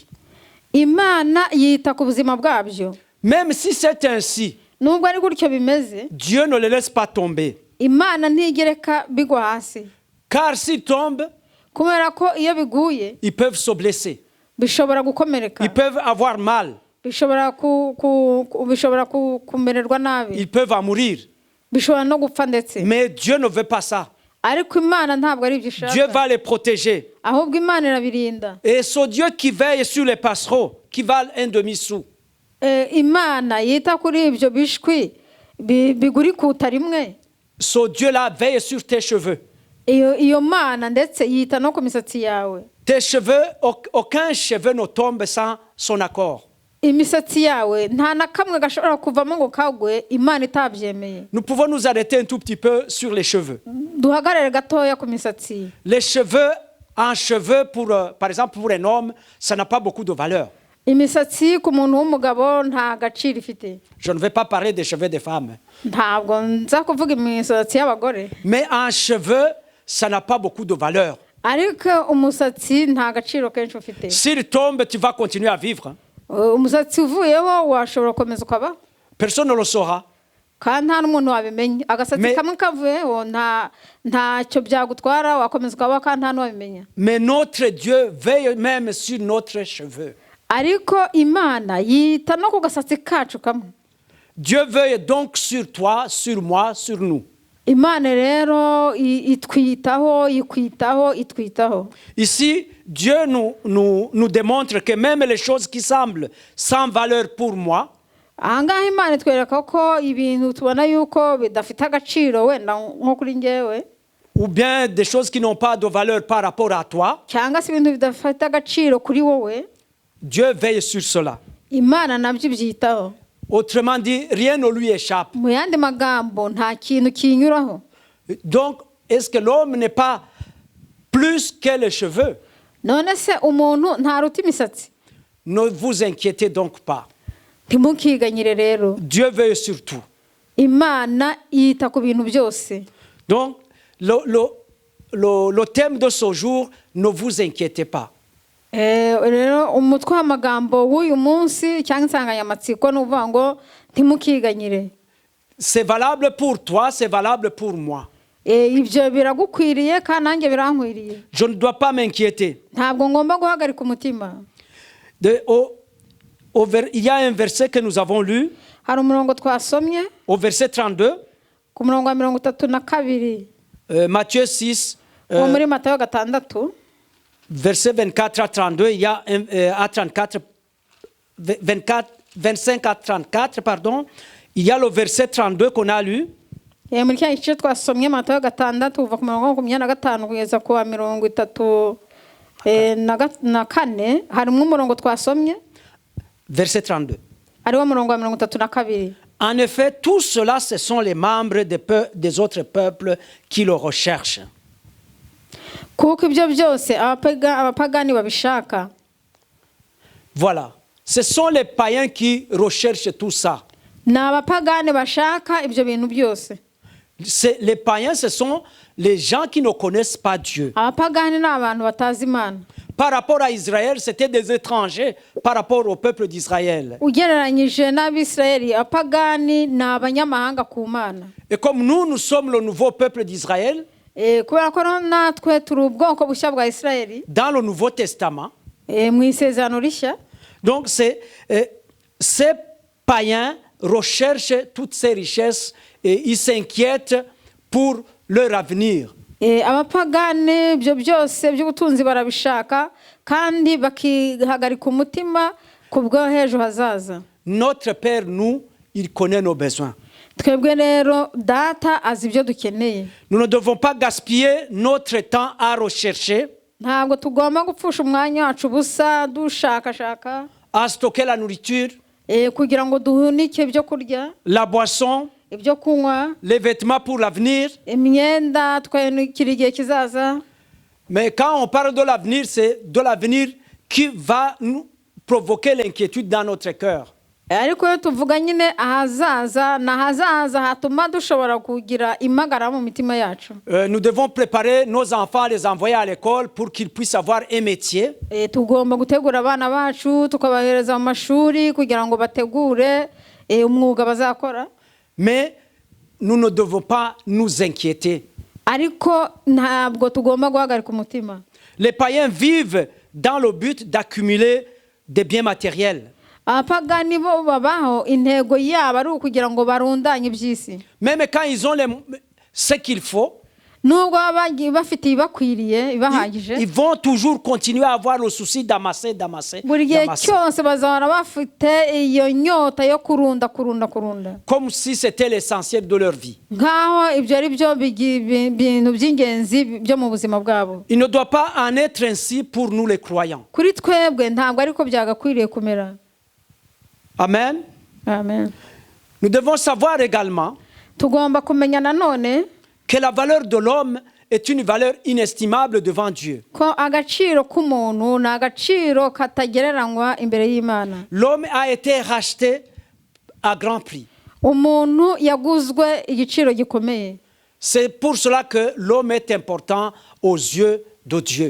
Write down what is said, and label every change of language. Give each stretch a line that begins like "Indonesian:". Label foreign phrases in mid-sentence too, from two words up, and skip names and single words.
Kinyarwanda: imana yita ku buzima bwabyo.
French: Même si c'est ainsi,
Kinyarwanda: Nubwo ari gutyo bimeze,
French: Dieu ne les laisse pas tomber.
Kinyarwanda: imana ntigereka bigwa hasi,
French: Car s'ils tombent,
Kinyarwanda: kubera ko iyo biguye
French: ils peuvent se blesser.
Kinyarwanda: bishobora gukomereka,
French: Ils peuvent avoir mal.
Kinyarwanda: bishobora kumererwa nabi,
French: Ils peuvent en mourir.
Kinyarwanda: bishobora no gupfa ndetse.
French: Mais Dieu ne veut pas ça.
Kinyarwanda: Ariko imana ntabwo ari ibyo
French: Dieu
Kinyarwanda: ishaka,
French: va les protéger.
Kinyarwanda: ahubwo imana irabirinda.
French: Et c'est Dieu qui veille sur les passereaux qui valent un demi-sou.
Kinyarwanda: Imana yita kuri ibyo bishwi bigura ikuta rimwe.
French: Ce Dieu-là veille sur tes cheveux.
Kinyarwanda: Iyo mana ndetse yita no ku misatsi yawe.
French: Tes cheveux, aucun cheveu ne tombe sans son accord.
Kinyarwanda: Imisatsi yawe nta na kamwe gashobora kuvamo ngo kagwe imana itabyemeye.
French: Nous pouvons nous arrêter un tout petit peu sur les cheveux.
Kinyarwanda: Duhagarare gatoya ku misatsi.
French: Les cheveux, un cheveu, par exemple pour un homme, ça n'a pas beaucoup de valeur.
Kinyarwanda: Imisatsi ku muntu w'umugabo nta gaciro ifite.
French: Je ne vais pas parler des cheveux des femmes.
Kinyarwanda: Ntabwo nza kuvuga imisatsi y'abagore.
French: Mais un cheveu, ça n'a pas beaucoup de valeur.
Kinyarwanda: Ariko umusatsi nta gaciro kenshi ufite.
French: S'il tombe, tu vas continuer à vivre.
Kinyarwanda: Umusatsi uvuyeho washobora gukomeza ukaba.
French: Personne ne le saura.
Kinyarwanda: Kandi nta n'umuntu wabimenya. Agasatsi kamwe kavuyeho ntacyo byagutwara, wakomeza ukaba kandi nta n'uwabimenya.
French: Mais notre Dieu veille même sur notre cheveux.
Kinyarwanda: Ariko imana yita no ku gasatsi kacu kamwe.
French: Dieu veille donc sur toi, sur moi, sur nous.
Kinyarwanda: Imana rero itwitaho, itwitaho.
French: Ici, Dieu nous démontre que même les choses qui semblent sans valeur pour moi,
Kinyarwanda: Ahangaha imana itwereka ko ibintu tubona yuko bidafite agaciro wenda nko kuri njyewe,
French: ou bien des choses qui n'ont pas de valeur par rapport à toi,
Kinyarwanda: cyangwa se ibintu bidafite agaciro kuri wowe,
French: Dieu veille sur cela.
Kinyarwanda: imana nabyo ibyitaho.
French: Autrement dit, rien ne lui échappe.
Kinyarwanda: Mu yandi magambo nta kintu kinyuraho.
French: Donc, est-ce que l'homme n'est pas plus que les cheveux?
Kinyarwanda: None se umuntu ntaruta imisatsi?
French: Ne vous inquiétez donc pas.
Kinyarwanda: Ntimukiganyire rero.
French: Dieu veille sur tout.
Kinyarwanda: Imana yita ku bintu byose.
French: Donc, le thème de ce jour, ne vous inquiétez pas.
Kinyarwanda: Rero umutwe w'amagambo w'uyu munsi cyangwa insanganyamatsiko ni uvuga ngo ntimukiganyire.
French: C'est valable pour toi, c'est valable pour moi.
Kinyarwanda: Ibyo biragukwiriye kandi nanjye birankwiriye.
French: Je ne dois pas m'inquiéter.
Kinyarwanda: Ntabwo ngomba guhagarika umutima.
French: Il y a un verset que nous avons lu,
Kinyarwanda: Hari umurongo twasomye
French: au verset 32,
Kinyarwanda: ku murongo wa 32,
French: Matthieu 6,
Kinyarwanda: wo muri Matayo 6,
French: verset 24 à 32, il y a à 34, 25 à 34, pardon, il y a le verset 32 qu'on a lu.
Kinyarwanda: muri cya gice twasomye Matayo 6 kuva ku murongo wa 25 kugeza ku wa 34, harimo umurongo twasomye,
French: Verset 32.
Kinyarwanda: ariwo murongo wa 32.
French: En effet, tout cela, ce sont les membres des autres peuples qui le recherchent.
Kinyarwanda: Kuko ibyo byose abapagani babishaka.
French: Voilà. Ce sont les païens qui recherchent tout ça.
Kinyarwanda: Ni abapagani bashaka ibyo bintu byose.
French: Les païens, ce sont les gens qui ne connaissent pas Dieu.
Kinyarwanda: Abapagani ni abantu batazi Imana.
French: Par rapport à Israël, c'était des étrangers par rapport au peuple d'Israël.
Kinyarwanda: Ugereranyije n'Abisirayeli, abapagani ni abanyamahanga ku Mana.
French: Et comme nous sommes le nouveau peuple d'Israël,
Kinyarwanda: Kubera ko natwe turi ubwoko bushya bwa Isirayeli,
French: dans le Nouveau Testament,
Kinyarwanda: mu isezerano rishya,
French: donc ces païens recherchent toutes ces richesses et ils s'inquiètent pour leur avenir.
Kinyarwanda: abapagani ibyo byose by'ubutunzi barabishaka kandi bakihagarika umutima ku bw'ejo hazaza.
French: Notre Père, nous, il connaît nos besoins.
Kinyarwanda: Twebwe rero data azi ibyo dukeneye.
French: Nous ne devons pas gaspiller notre temps à rechercher,
Kinyarwanda: Ntabwo tugomba gupfusha umwanya wacu ubusa dushakashaka,
French: à stocker la nourriture,
Kinyarwanda: kugira ngo duhunike ibyo kurya,
French: la boisson,
Kinyarwanda: ibyo kunywa,
French: les vêtements pour l'avenir.
Kinyarwanda: imyenda twanikira igihe kizaza.
French: Mais quand on parle de l'avenir, c'est de l'avenir qui va nous provoquer l'inquiétude dans notre cœur.
Kinyarwanda: ariko iyo tuvuga nyine ahazaza n'ahazaza hatuma dushobora kugira imagara mu mitima yacu.
French: Nous devons préparer nos enfants, les envoyer à l'école pour qu'ils puissent avoir un métier.
Kinyarwanda: Tugomba gutegura abana bacu tukabahereza mu mashuri kugira ngo bategure umwuga bazakora.
French: Mais nous ne devons pas nous inquiéter.
Kinyarwanda: Ariko ntabwo tugomba guhagarika umutima.
French: Les païens vivent dans le but d'accumuler des biens matériels.
Kinyarwanda: Abapagani bo babaho intego yabo ari ukugira ngo barundanye iby'isi.
French: Même quand ils ont ce qu'il faut,
Kinyarwanda: nubwo bafite ibibakwiriye ibahagije,
French: ils vont toujours continuer à avoir le souci d'amasser.
Kinyarwanda: buri gihe cyose bazahora bafite iyo nyota yo kurunda.
French: Comme si c'était l'essentiel de leur vie.
Kinyarwanda: Nkaho ibyo ari byo bintu by'ingenzi byo mu buzima bwabo.
French: Il ne doit pas en être ainsi pour nous les croyants.
Kinyarwanda: Kuri twebwe ntabwo ariko byagakwiriye kumera. Amen. Amen.
French: Nous devons savoir également
Kinyarwanda: tugomba kumenya nanone
French: que la valeur de l'homme est une valeur inestimable devant Dieu.
Kinyarwanda: ko agaciro k'umuntu ni agaciro katagereranywa imbere y'Imana.
French: L'homme a été racheté à grand prix.
Kinyarwanda: Umuntu yaguzwe igiciro gikomeye.
French: C'est pour cela que l'homme est important aux yeux de Dieu.